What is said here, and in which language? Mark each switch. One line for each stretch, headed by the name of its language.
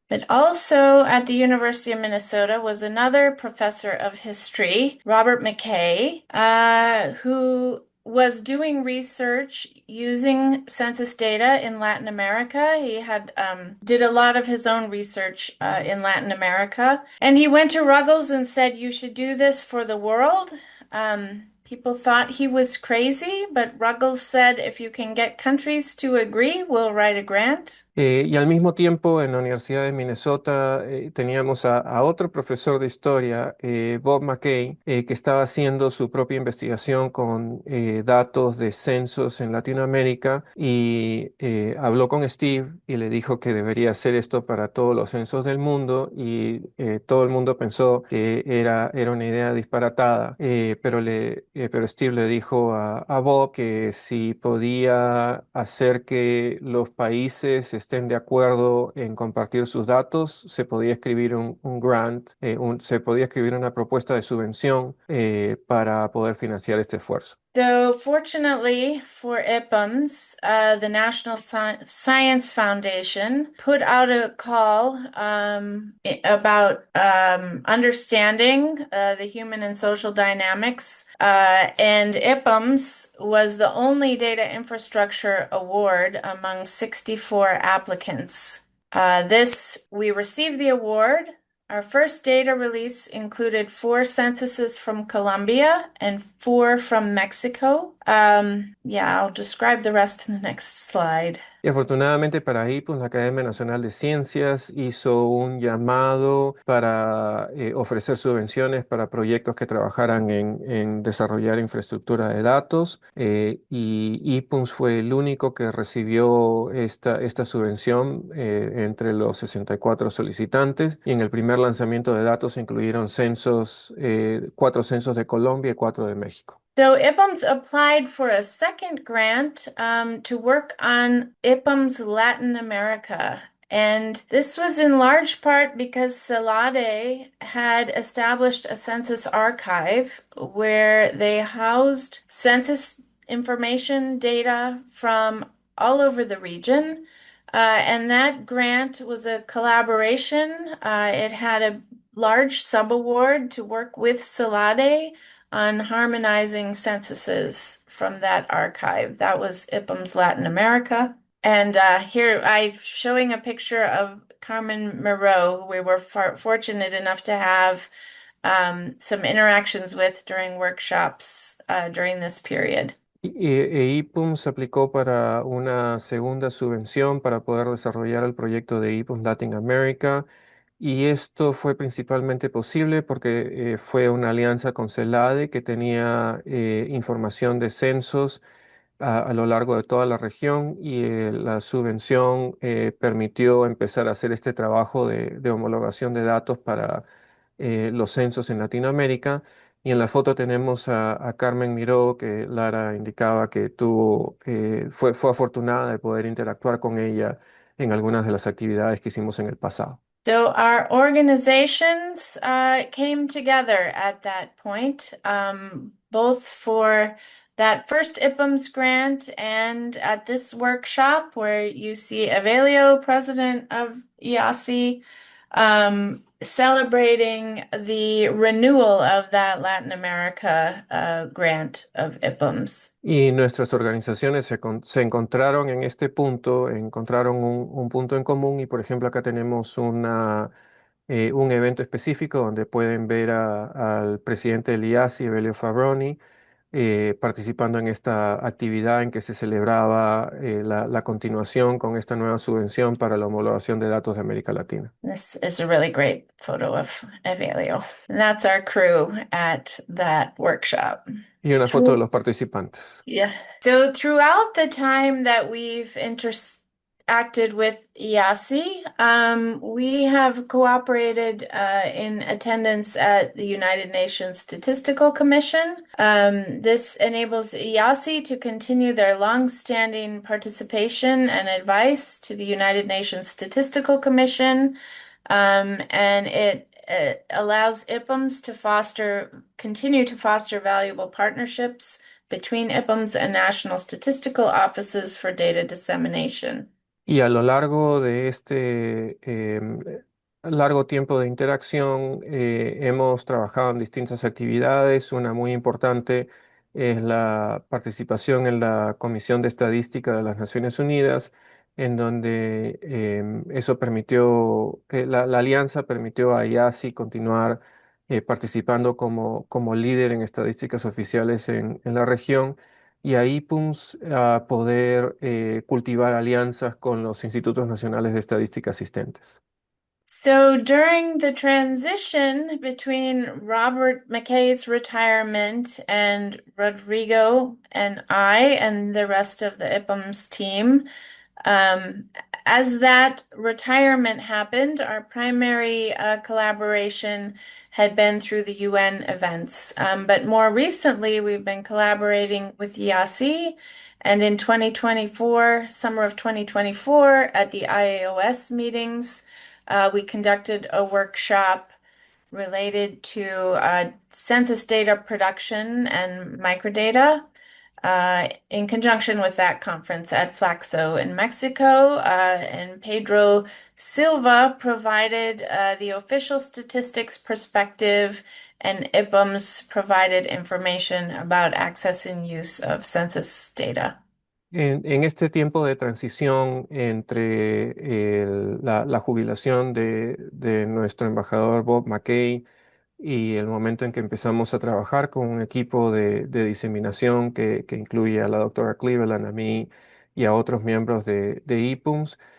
English: But also at the University of Minnesota was another professor of history, Robert McKay, who was doing research using census data in Latin America. He had did a lot of his own research in Latin America, and he went to Ruggles and said, "You should do this for the world." People thought he was crazy, but Ruggles said, "If you can get countries to agree, we'll write a grant."
Spanish: Y al mismo tiempo, en la Universidad de Minnesota teníamos a otro profesor de historia, Bob McKay, que estaba haciendo su propia investigación con datos de censos en Latinoamérica, y habló con Steve y le dijo que debería hacer esto para todos los censos del mundo, y todo el mundo pensó que era una idea disparatada, pero Steve le dijo a Bob que si podía hacer que los países estén de acuerdo en compartir sus datos, se podía escribir un grant, se podía escribir una propuesta de subvención para poder financiar este esfuerzo.
English: So, fortunately for IPUMS, the National Science Foundation put out a call about understanding the human and social dynamics, and IPUMS was the only data infrastructure award among 64 applicants. We received the award. Our first data release included 4 censuses from Colombia and 4 from Mexico. I'll describe the rest in the next slide.
Spanish: Y afortunadamente para ahí, pues la Academia Nacional de Ciencias hizo un llamado para ofrecer subvenciones para proyectos que trabajaran en desarrollar infraestructura de datos, y IPUMS fue el único que recibió esta subvención entre los 64 solicitantes, y en el primer lanzamiento de datos se incluyeron 4 censos de Colombia y 4 de México.
English: So IPUMS applied for a second grant to work on IPUMS Latin America. And this was in large part because Celade had established a census archive where they housed census information data from all over the region. And that grant was a collaboration. It had a large subaward to work with Celade on harmonizing censuses from that archive. That was IPUM's Latin America. And here I'm showing a picture of Carmen Moreau, who we were fortunate enough to have some interactions with during workshops during this period.
Spanish: IPUM se aplicó para una segunda subvención para poder desarrollar el proyecto de IPUM Latin America. Y esto fue principalmente posible porque fue una alianza con CELADE que tenía información de censos a lo largo de toda la región y la subvención permitió empezar a hacer este trabajo de homologación de datos para los censos en Latinoamérica. Y en la foto tenemos a Carmen Miró, que Lara indicaba que fue afortunada de poder interactuar con ella en algunas de las actividades que hicimos en el pasado.
English: So our organizations came together at that point, both for that first IPUMS grant and at this workshop where you see Avelio, president of IASI, celebrating the renewal of that Latin America grant of IPUMS.
Spanish: Y nuestras organizaciones se encontraron en este punto, encontraron un punto en común y por ejemplo acá tenemos un evento específico donde pueden ver al presidente del IASI, Evelio Fabroni, participando en esta actividad en que se celebraba la continuación con esta nueva subvención para la homologación de datos de América Latina.
English: This is a really great photo of Evelio. And that's our crew at that workshop.
Spanish: Y una foto de los participantes.
English: Yeah. So throughout the time that we've interacted with IASI, we have cooperated in attendance at the United Nations Statistical Commission. This enables IASI to continue their long-standing participation and advice to the United Nations Statistical Commission, and it allows IPUMS to continue to foster valuable partnerships between IPUMS and national statistical offices for data dissemination.
Spanish: Y a lo largo de este largo tiempo de interacción hemos trabajado en distintas actividades. Una muy importante es la participación en la Comisión de Estadística de las Naciones Unidas, en donde eso permitió, la alianza permitió a IASI continuar participando como líder en estadísticas oficiales en la región y a IPUMS a poder cultivar alianzas con los institutos nacionales de estadística asistentes.
English: So during the transition between Robert McKay's retirement and Rodrigo and I and the rest of the IPUMS team, as that retirement happened, our primary collaboration had been through the UN events. But more recently, we've been collaborating with IASI, and in 2024, summer of 2024, at the IAOS meetings, we conducted a workshop related to census data production and microdata. In conjunction with that conference at Flaxo in Mexico, and Pedro Silva provided the official statistics perspective, and IPUMS provided information about access and use of census data.
Spanish: En este tiempo de transición entre la jubilación de nuestro embajador Bob McKay y el momento en que empezamos a trabajar con un equipo de diseminación que incluye a la doctora Cleveland, a mí y a otros miembros de IPUMS,